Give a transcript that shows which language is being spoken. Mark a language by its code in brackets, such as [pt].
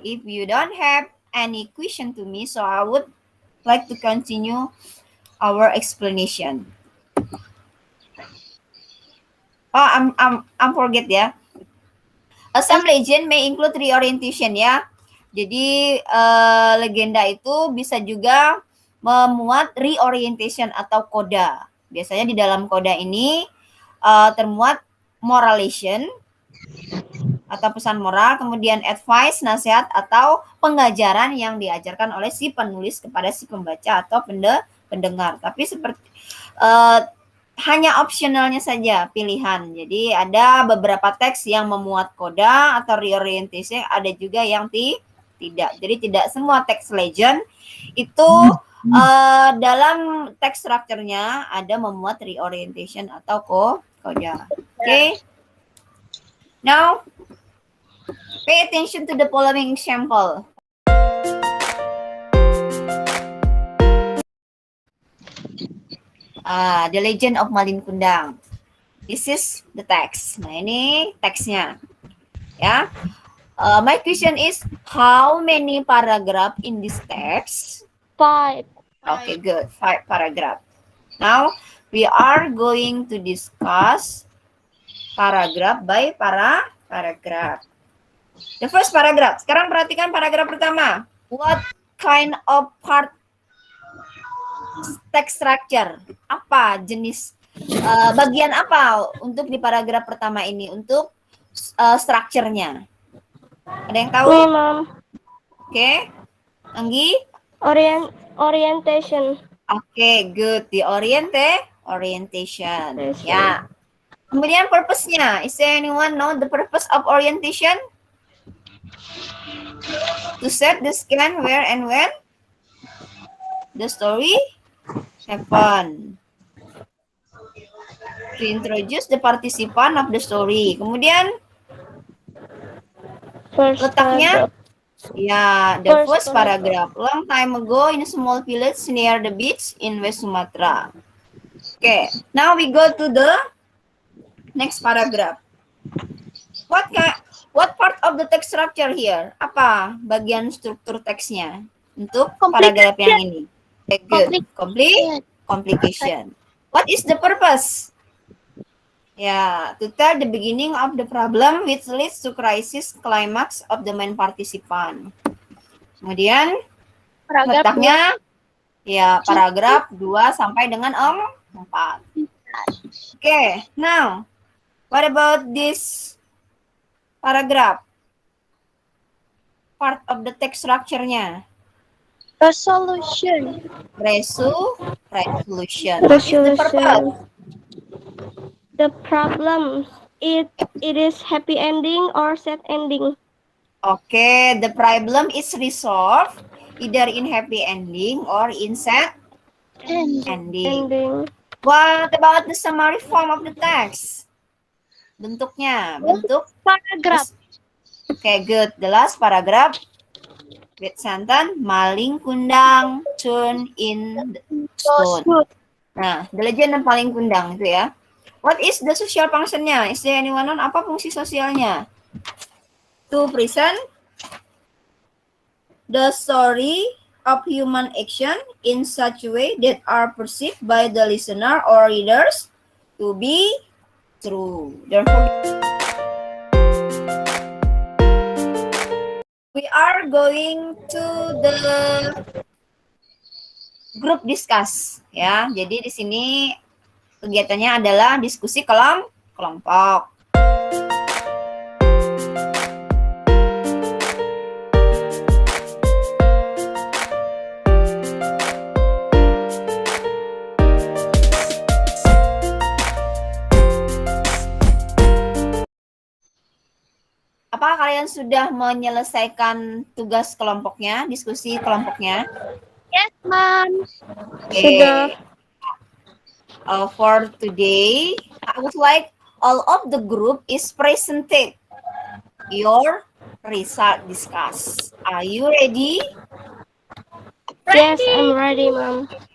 [en] If you don't have any question to me, so I would like to continue our explanation. Oh, I'm forget ya. Some legend may include reorientation ya. [id] Jadi legenda itu bisa juga memuat reorientation atau koda. Biasanya di dalam koda ini termuat moralization atau pesan moral, kemudian advice, nasihat atau pengajaran yang diajarkan oleh si penulis kepada si pembaca atau pendengar. Tapi seperti hanya opsionalnya saja pilihan. Jadi ada beberapa teks yang memuat koda atau reorientation, ada juga yang tidak. Jadi tidak semua teks legend itu dalam teks strukturnya ada memuat reorientation atau koda. [en] Okay. Now, pay attention to the following example. The Legend of Malin Kundang. This is the text. [id] Nah, ini teksnya. Ya. [en] My question is, how many paragraph in this text? 5. Okay, good. 5 paragraph. Now, we are going to discuss paragraph by paragraph. The first paragraph. [id] Sekarang perhatikan paragraph pertama. [en] What kind of part text structure? [id] Apa jenis bagian apa untuk di paragraf pertama ini untuk strukturnya? Ada yang tahu? [en] Me, Mom. [id] Oke. Anggi? [en] Orientation. Oke, good. The orientation. Yes, [id] Ya. Kemudian purpose-nya. [en] Is there anyone know the purpose of orientation? To set the scan where and when the story happen. To introduce the participant of the story. [id] Kemudian [en] First [id] letaknya, [en] paragraph. ya, the First first paragraph. Long time ago in a small village near the beach in West Sumatra. Okay, now we go to the next paragraph. What part of the text structure here? [id] Apa bagian struktur teksnya untuk paragraf yang ini? [en] Okay, good. Complication. What is the purpose? Ya, to tell the beginning of the problem which leads to crisis climax of the main participant. [id] Kemudian letaknya ya paragraf 2 sampai dengan 4. [en] Okay, now what about this paragraph? Part of the text structure-nya. Resolution. Resolution. What is the purpose? The problem. It is happy ending or sad ending. Okay, the problem is resolved either in happy ending or in sad ending. What about the summary form of the text? [id] Bentuknya, bentuk [en] Paragraph. Okay, good. The last paragraph with sentence Maling Kundang turn in the stone. [id] Nah, [en] the legend [id] yang paling kundang itu ya. [en] What is the social function-nya? Is there anyone on [id] apa fungsi sosialnya? [en] To present the story of human action in such a way that are perceived by the listener or readers to be true. Therefore, we are going to the group discuss ya. [id] Jadi di sini kegiatannya adalah diskusi kelompok. Apakah kalian sudah menyelesaikan tugas kelompoknya, diskusi kelompoknya? [en] Yes, Mom. Okay. [id] Sudah. [en] For today, I would like all of the group is presented your result discuss. Are you ready? Yes, I'm ready, Mom.